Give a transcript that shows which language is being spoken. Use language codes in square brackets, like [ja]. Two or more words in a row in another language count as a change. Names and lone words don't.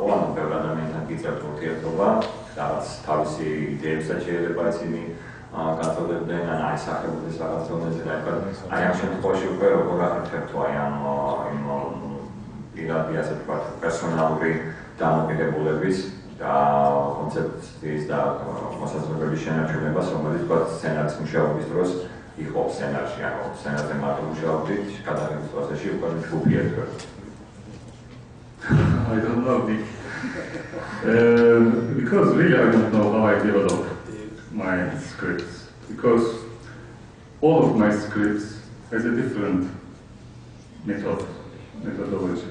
[ka] ანუ ბევრ ადამიანთან გიწევთ ურთიერთობა, რაღაც თავისი იდეებსაც შეიძლება ისინი გაწოდებდნენ, ან აისახებოდეს რაღაც დონეზე და აი ამ შემთხვევაში უკვე როგორ ახერხებთ აი ამ პირადი, ასე ვთქვათ, პერსონალური დამოკიდებულების და კონცეფციის და მოსაზრებების შენარჩუნებას, რომელიც ვთქვათ სცენარის მუშაობის დროს იყო სცენარში, ანუ სცენარზე მარტო მუშაობდით, გადაღების პროცესში უკვე ჯგუფი ერთვება. [en] I don't know, because really I don't know how I develop my scripts, because all of my scripts has a different methodology.